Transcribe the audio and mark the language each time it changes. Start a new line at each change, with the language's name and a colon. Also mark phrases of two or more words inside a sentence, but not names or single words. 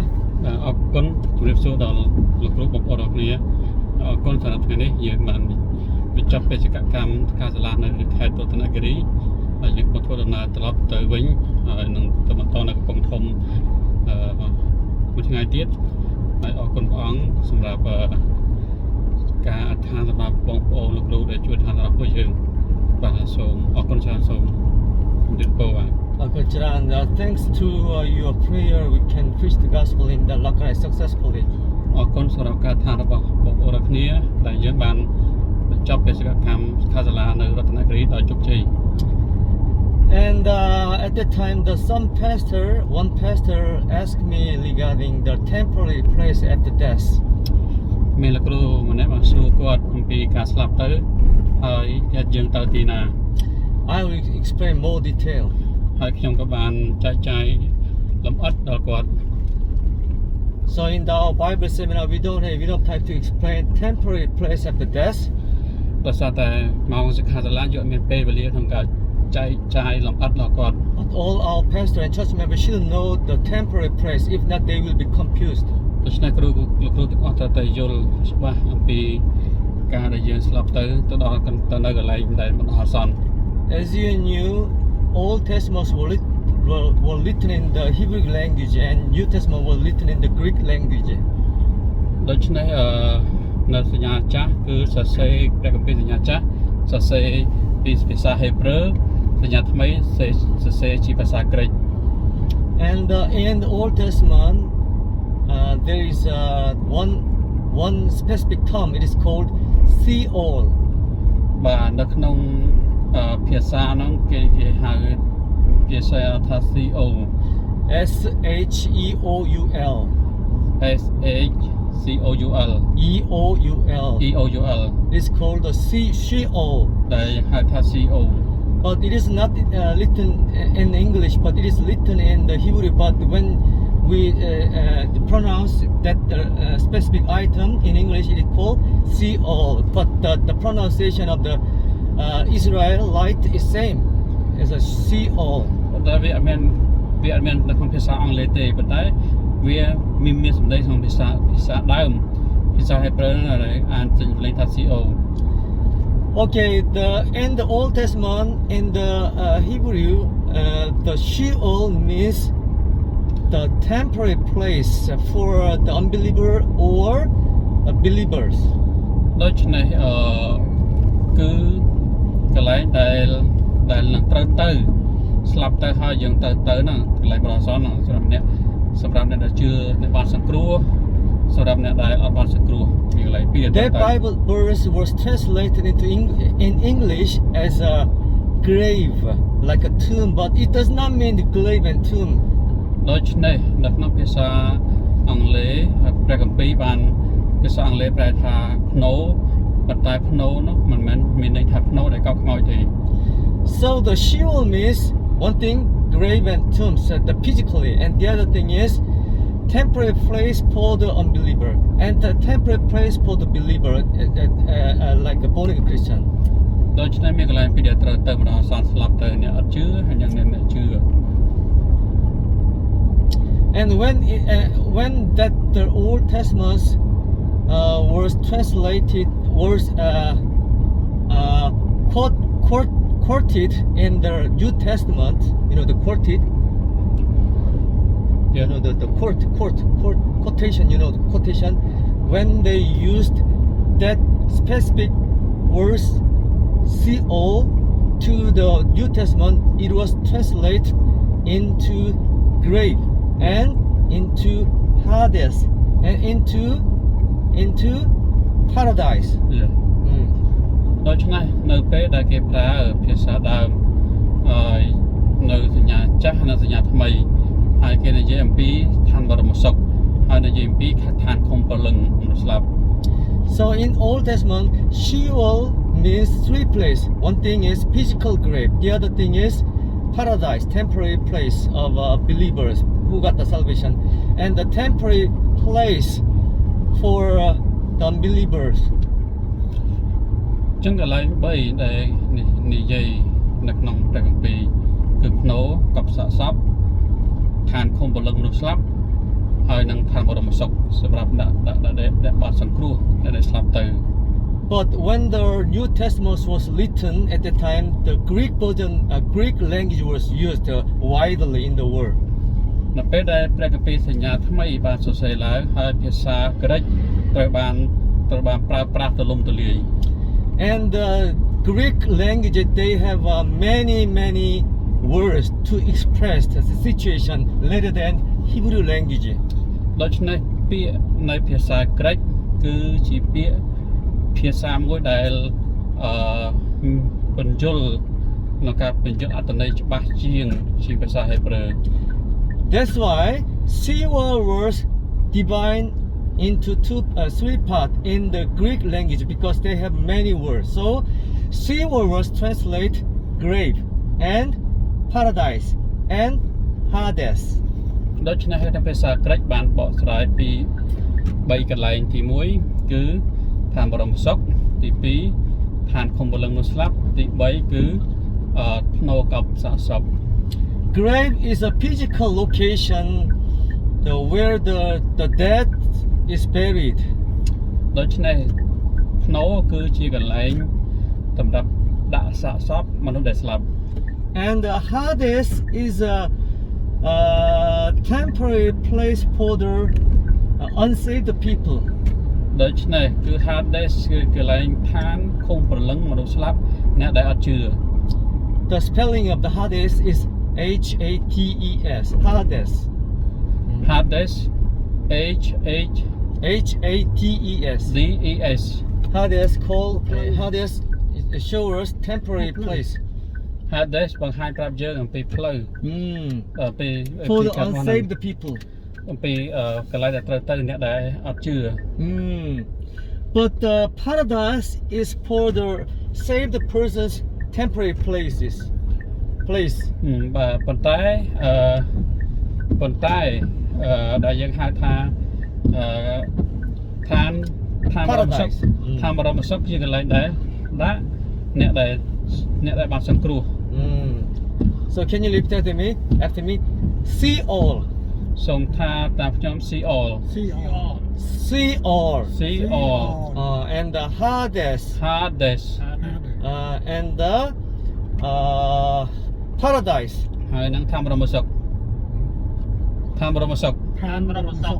Khmer: អរគុណជម្រាបសួរដល់លោកគ្រូបងប្អូនទាំងគ្នាអរគុណសម្រាប់ថ្ងៃនេះយើងបានបញ្ចប់បេសកកម្មការសាលានៅខេត្តរតនគិរីហើយយើងក៏ធ្វើដំណើរត្រឡប់ទៅវិញហើយនឹងទៅបន្តនៅកំពង់ធំមួយថ្ងៃទៀតហើយអរគុណព្រះអង្គសម្រាប់ការអត្ថាសម្រាប់បងប្អូនលោកគ្រូដែលជួយថារបស់ពួកយើងបាទសូមអរគុណច្រើនសូមជម្រាបពរបាទ អរគុណច្រើន
English: thanks to your prayer we can preach the gospel in the Lakai successfully
Khmer: អរគុណសម្រាប់ការថារបស់បងប្អូនទាំងគ្នាដែលយើងបានបញ្ចប់បេសកកម្មសិក្ខាសាលានៅរតនគិរីដោយជោគជ័យ
English: And at that time, one pastor asked me regarding the temporary place after death.
Khmer: មានលោកគ្រូម្នាក់មកសួរគាត់អំពីការស្លាប់ទៅហើយយើងទៅទីណា
English: I will explain more detail.
Khmer: ហើយខ្ញុំក៏បានចែកចាយលម្អិតដល់គាត់
English: So in our Bible seminar, we don't have time to explain temporary place after death.
Khmer: ដោយសារតែម៉ោងសិក្ខាសាលាយកមានពេលវេលាក្នុងការចែកចាយលម្អិតដល់គាត់
English: But all our pastor and church members should know the temporary place. If not, they will be confused.
Khmer: ដូច្នេះលោកគ្រូទាំងអស់ត្រូវតែយល់ច្បាស់អំពីការដែលយើងស្លាប់ទៅដល់ទៅនៅកន្លែងដែលបណ្ដោះអាសន្ន
English: As you knew, Old Testament were written in the Hebrew language and New Testament were written in the Greek language.
Khmer: ដូច្នេះនៅសញ្ញាចាស់គឺសរសេរព្រះគម្ពីរសញ្ញាចាស់សរសេរពីភាសាហេប្រឺសញ្ញាថ្មីសរសេរជាភាសាក្រិក
English: And in the Old Testament there is one specific term. It is called Sheol.
Khmer: បាទនៅក្នុងភាសាហ្នឹងគេហៅគេស្អីថា CO
English: SHEOUL. SHCOUL EOUL. EOUL It's called the Sheol.
Khmer: ដែលហៅថា CO
English: But it is not written in English, but it is written in the Hebrew. But when we pronounce that specific item in English, it is called Sheol. But the pronunciation of the Israelite is same as a Sheol.
Khmer: តែវាអត់មាននៅក្នុងភាសាអង់គ្លេសទេប៉ុន្តែវាមានសម្ដីក្នុងភាសាដើមភាសាហេប្រឺហ្នឹងអានចេញលេខថា CO
English: Okay, in the Old Testament, in the Hebrew, the Sheol means the temporary place for the unbeliever or believers.
Khmer: ដូច្នេះគឺកន្លែងដែលនឹងត្រូវទៅស្លាប់ទៅហើយយើងទៅហ្នឹងកន្លែងប្រសនហ្នឹងសម្រាប់អ្នកដែលជឿអ្នកបានសង្គ្រោះសម្រាប់អ្នកដែលអត់បានសង្គ្រោះវាកន្លែងពី
English: That Bible verse was translated into in English as a grave, like a tomb, but it does not mean the grave and tomb.
Khmer: ដូច្នេះនៅក្នុងភាសាអង់គ្លេសព្រះគម្ពីរបានភាសាអង់គ្លេសប្រែថាភ្នូប៉ុន្តែភ្នូនោះមិនមែនមានន័យថាភ្នូដែលកោកខ្មោចទេ
English: So the Sheol means one thing, grave and tombs, the physically, and the other thing is temporary place for the unbeliever and the temporary place for the believer, like a born again Christian.
Khmer: ដូច្នេះមានកន្លែងពីរដែលត្រូវទៅម្ដងសន្និស្លាប់ទៅអ្នកអត់ជឿហើយនិងអ្នកជឿ
English: And when that the Old Testament was translated, was quoted in the New Testament, you know, the quoted, you know, the quotation, you know, the quotation, when they used that specific verse CO to the New Testament, it was translated into grave and into Hades and into paradise. Yeah.
Khmer: ដូច្នេះនៅពេលដែលគេប្រើភាសាដើមហើយនៅសញ្ញាចាស់និងសញ្ញាថ្មីហើយគេនិយាយអំពីឋានបរមសុខហើយនិយាយអំពីឋានឃុំព្រលឹងមនុស្សស្លាប់
English: So in Old Testament, Sheol means three places. One thing is physical grave. The other thing is paradise, temporary place of believers who got the salvation, and the temporary place for the unbelievers.
Khmer: ចឹងកន្លែង3ដែលនិយាយនៅក្នុងព្រះគម្ពីរគឺភ្នូកប់សាកសពឋានឃុំព្រលឹងមនុស្សស្លាប់ហើយនឹងឋានបរមសុខសម្រាប់អ្នកបានសង្គ្រោះអ្នកដែលស្លាប់ទៅ
English: But when the New Testament was written at the time, the Greek version, Greek language was used widely in the world.
Khmer: នៅពេលដែលព្រះគម្ពីរសញ្ញាថ្មីបានសរសេរឡើងហើយភាសាក្រិកត្រូវបានប្រើប្រាស់ទូលំទូលាយ
English: And the Greek language, they have many words to express the situation rather than Hebrew language.
Khmer: ដូច្នេះពាក្យនៅភាសាក្រិកគឺជាពាក្យភាសាមួយដែលបញ្យលនៅការបញ្យលអត្ថន័យច្បាស់ជាងភាសាហេប្រឺ
English: That's why Sheol was divided into three parts in the Greek language because they have many words. So Sheol was translated grave and paradise and Hades.
Khmer: ដូច្នេះហើយភាសាក្រិកបានបកស្រាយពី3កន្លែងទី1គឺឋានបរមសុខទី2ឋានឃុំព្រលឹងមនុស្សស្លាប់ទី3គឺភ្នូកប់សាកសព
English: Grave is a physical location where the dead is buried.
Khmer: ដូច្នេះភ្នូគឺជាកន្លែងសម្រាប់ដាក់សាកសពមនុស្សដែលស្លាប់
English: And Hades is a temporary place for the unsaved people.
Khmer: ដូច្នេះគឺ Hades គឺកន្លែងឋានឃុំព្រលឹងមនុស្សស្លាប់អ្នកដែលអត់ជឿ
English: The spelling of the Hades is H-A-T-E-S. Hades. Hades H H-A-T-E-S. D E S Hades Hades show us temporary place.
Khmer: Hades បង្ហាញប្រាប់យើងអំពីផ្លូវ ពី
English: For the
Khmer: កាត់មកហ្នឹង
English: unsaved people.
Khmer: អំពីកន្លែងដែលត្រូវទៅអ្នកដែលអត់ជឿ
English: But paradise is for the saved person's temporary place.
Khmer: បាទប៉ុន្តែដែលយើងហៅថាឋានបរមសុខ ឋានបរមសុខជាកន្លែងដែលដាក់អ្នកដែលបានសង្គ្រោះ
English: So can you repeat after me? See all.
Khmer: សូមថាតាមខ្ញុំ
English: see all See all See all. see all And the Hades. Hades And the paradise.
Khmer: ហើយនឹងឋានបរមសុខ ឋានបរមសុខ ឋានបរមសុខ